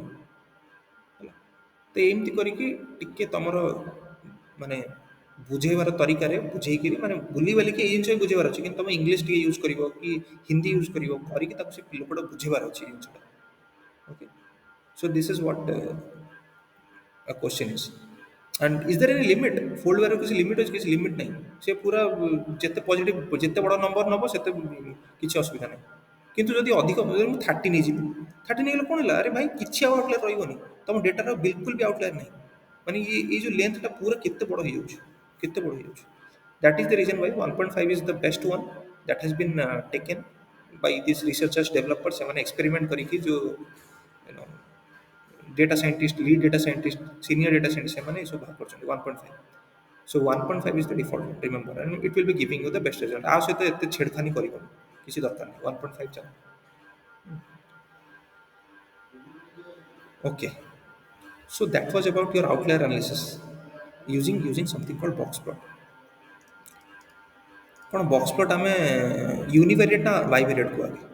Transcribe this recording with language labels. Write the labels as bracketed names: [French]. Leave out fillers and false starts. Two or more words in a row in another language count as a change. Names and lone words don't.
[Odia] ହେଲା, ତ ଏମିତି କରିକି ଟିକେ ତମର ମାନେ ବୁଝେଇବାର ତରିକାରେ ବୁଝେଇକିରି, ମାନେ ବୁଲି ବାଲିକି ଏଇ ଜିନିଷ ବି ବୁଝେଇବାର ଅଛି, କିନ୍ତୁ ତମେ ଇଂଲିଶ ଟିକେ ୟୁଜ୍ କରିବ କି ହିନ୍ଦୀ ୟୁଜ୍ କରିବ, କରିକି ତାକୁ ସେ ଲୋକଟା ବୁଝେଇବାର ଅଛି ଏଇ ଜିନିଷଟା। [English] okay, so this is what a question is। and is there any limit? fold value [Odia] କିଛି ଲିମିଟ୍ ଅଛି? କିଛି ଲିମିଟ୍ ନାହିଁ। ସେ ପୁରା ଯେତେ ପଜିଟିଭ, ଯେତେ ବଡ଼ ନମ୍ବର ନେବ ସେତେ କିଛି ଅସୁବିଧା ନାହିଁ। କିନ୍ତୁ ଯଦି ଅଧିକ, ଯଦି ମୁଁ 30 ନେଇଯିବି, 30 ନେଇଗଲେ କ'ଣ ହେଲା? ଆରେ ଭାଇ କିଛି ଆଉ ଆଉଟଲାୟର ରହିବନି, ତମ ଡେଟାର ବିଲକୁଲ ବି ଆଉଟଲାୟର ନାହିଁ। ମାନେ ଏଇ ଯେଉଁ ଲେନ୍ଥଟା ପୁରା କେତେ ବଡ଼ ହେଇଯାଉଛି। କେତେ ବଢ଼ି ଯାଉଛି। [English] That is the reason why 1.5 is the best one that has been taken by these researchers developers [Odia] ସେମାନେ experiment କରିକି [English] जो you know data scientist lead data scientist senior data scientist [Odia] ସେମାନେ ଏସବୁ ବାହାର କରିଛନ୍ତି [English] 1.5. So 1.5 is the default remember and it will be giving you the best result [Odia] ଆ ସହିତ ଏତେ ଛେଡ଼ଖାନି କରିବନି କିଛି ଦରକାର ନାହିଁ 1.5 ଚାଲ [English] okay. So that was about your outlier analysis using something called box plot. [Odia] କ'ଣ ବକ୍ସ ପ୍ଲଟ୍ ଆମେ ୟୁନିଭେରିଏଟ୍ ନା ବାଇଭେରିଏଟ୍ କୁହା